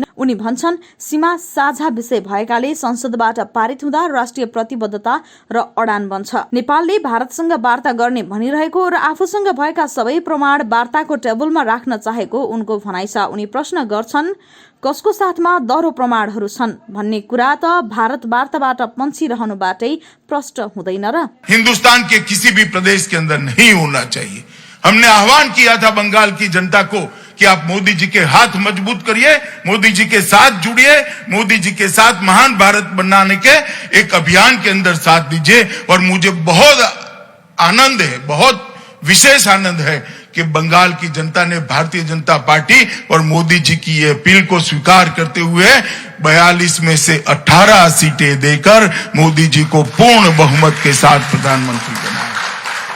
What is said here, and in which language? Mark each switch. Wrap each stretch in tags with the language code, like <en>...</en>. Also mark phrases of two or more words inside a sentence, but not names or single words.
<ne>उनी भन्छन्, सीमा साझा विषय भएकाले संसदबाट पारित हुँदा राष्ट्रिय प्रतिबद्धता र अडान बन्छ। नेपालले भारतसँग वार्ता गर्ने भनिरहेको र आफूसँग भएका सबै प्रमाण वार्ताको टेबलमा राख्न चाहेको उनको भनाइ छ। उनी प्रश्न गर्छन्, कसको साथमा दह्रो प्रमाणहरू छन् भन्ने कुरा त भारत वार्ताबाट पन्छिरहनुबाटै प्रष्ट हुँदैन र।</ne> <hi>हिंदुस्तान के किसी भी प्रदेश के अंदर नहीं होना चाहिए। हमने आह्वान किया था बंगाल की जनता को कि आप मोदी जी के हाथ मजबूत करिए, मोदी जी के साथ जुड़िए, मोदी जी के साथ महान भारत बनाने के एक अभियान के अंदर साथ दीजिए। और मुझे बहुत आनंद है, बहुत विशेष आनंद है कि बंगाल की जनता ने भारतीय जनता पार्टी और मोदी जी की ये अपील को स्वीकार करते हुए 42 में से 18 सीटें देकर मोदी जी को पूर्ण बहुमत के साथ प्रधानमंत्री बनाया।</hi>